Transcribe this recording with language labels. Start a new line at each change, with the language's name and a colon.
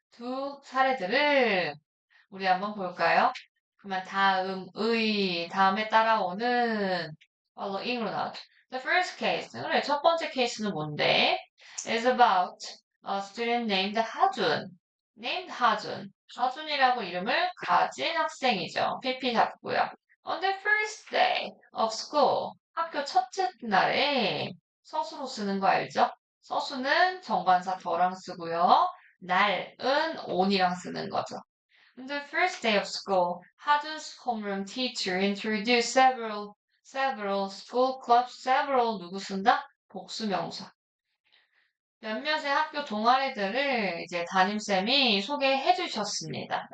Korean: 두 사례들을 우리 한번 볼까요? 그러면 다음에 따라오는 following으로 나오죠.
English: The first case.
Korean: 그래, 첫 번째 케이스는 뭔데?
English: is about a student named 하준. named 하준.
Korean: 하준이라고 이름을 가진 학생이죠. PP 잡고요.
English: On the first day of school.
Korean: 학교 첫째 날에 서수로 쓰는 거 알죠? 서수는 정관사 더랑 쓰고요. 날은 on이랑 쓰는 거죠.
English: On the first day of school, Ha준's homeroom teacher introduced several school clubs, several
Korean: 누구 쓴다? 복수명사. 몇몇의 학교 동아리들을 이제 담임쌤이 소개해 주셨습니다.